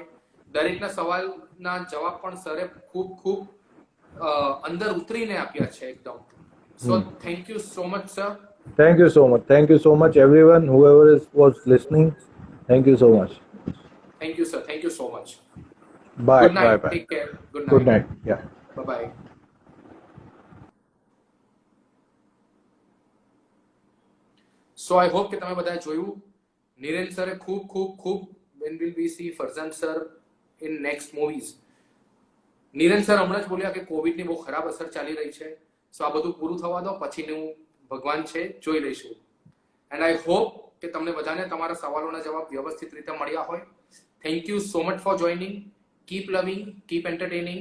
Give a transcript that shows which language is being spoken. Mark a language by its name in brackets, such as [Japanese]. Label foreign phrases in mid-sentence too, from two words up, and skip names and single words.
[Gujarati] દરેકના સવાલના જવાબ પણ સરે ખૂબ અંદર ઉતરીને આપ્યા છે એકદમ. [English] So thank you so much, sir. Thank you so much. Thank you so much, everyone, whoever was listening. Thank you so much. Thank you, sir. Thank you so much. બાય ગુડ બાય નાઇટ, બાય. Take care, good ગુડ નાઇટ, Night. Ya. Bye. So I hope [Gujarati] કે તમે બધા જોયું. [English] નીરેન સરે [Gujarati] ખૂબ ખૂબ ખૂબ [English] when will we see ફરઝાન સર in next movies. [Gujarati] નીરેન સર હમણાં જ બોલ્યા કે કોવિડની બહુ ખરાબ અસર ચાલી રહી છે, સો આ બધું પૂરું થવા દો, પછીનું ભગવાન છે જોઈ લઈશું. [English] And I hope [Gujarati] કે તમને બધાને તમારા સવાલોના જવાબ વ્યવસ્થિત રીતે મળ્યા હોય. [English] Thank you so much for joining. Keep loving, keep entertaining.